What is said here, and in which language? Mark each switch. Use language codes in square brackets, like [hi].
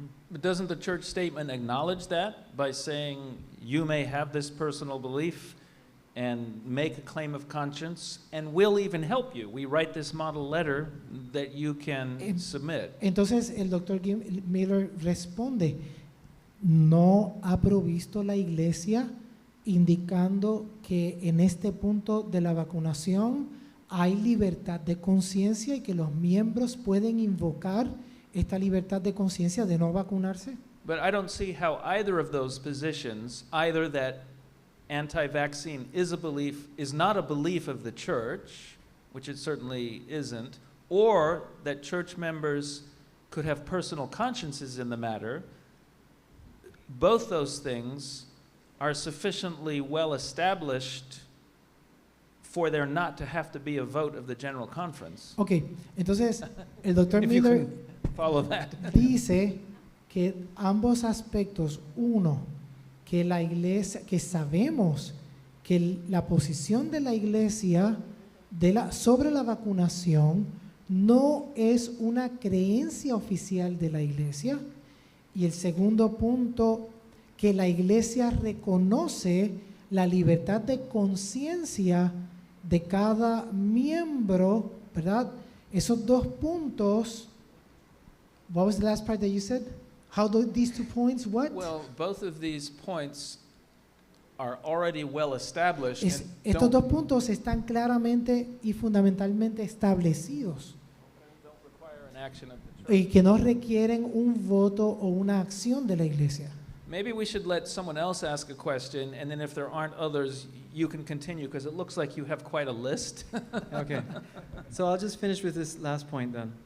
[en] But doesn't the church statement acknowledge that by saying you may have this personal belief and make a claim of conscience, and we'll even help you. We write this model letter that you can submit. [es] Entonces el doctor Miller responde, ¿no ha provisto la iglesia indicando que en este punto de la vacunación hay libertad de conciencia y que los miembros pueden invocar esta libertad de conciencia de no vacunarse? [en] But I don't see how either of those positions, either that anti-vaccine is not a belief of the church, which it certainly isn't, or that church members could have personal consciences in the matter, both those things are sufficiently well established for there not to have to be a vote of the General Conference. [es] Ok, entonces el doctor [en] If you [es] Miller [en] can follow that. [es] dice que ambos aspectos, uno, que la iglesia, que sabemos que la posición de la iglesia sobre la vacunación no es una creencia oficial de la iglesia. Y el segundo punto, que la iglesia reconoce la libertad de conciencia de cada miembro, ¿verdad? Esos dos puntos. [en] What was the last part that you said? How do these 2 points, what? Well, both of these points are already well established and [es] Estos [en] don't [es] dos puntos están claramente y fundamentalmente establecidos [en] require an action of the church. [es] y que no requieren un voto o una acción de la iglesia. [en] Maybe we should let someone else ask a question, and then if there aren't others, you can continue, because it looks like you have quite a list. Okay. So I'll just finish with this last point then.